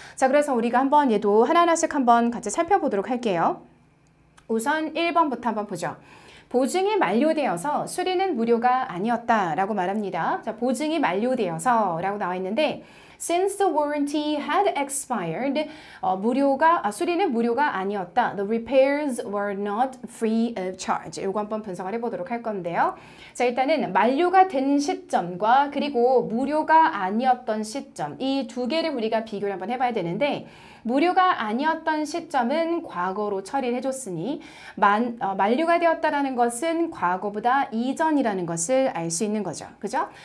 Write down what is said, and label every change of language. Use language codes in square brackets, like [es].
[ko] 자, 그래서 우리가 한번 얘도 하나하나씩 한번 같이 살펴보도록 할게요. 우선 1번부터 한번 보죠. 보증이 만료되어서 수리는 무료가 아니었다라고 말합니다. 자, 보증이 만료되어서 라고 나와 있는데 [en] Since the warranty had expired, [ko] 수리는 무료가 아니었다. [en] The repairs were not free of charge. [ko] 이거 한번 분석을 해보도록 할 건데요. 자, 일단은 만료가 된 시점과 그리고 무료가 아니었던 시점 이 두 개를 우리가 비교를 한번 해봐야 되는데 무료가 아니었던 시점은 과거로 처리를 해줬으니 만료가 되었다라는 것은 과거보다 이전이라는 것을 알 수 있는 거죠. 그죠?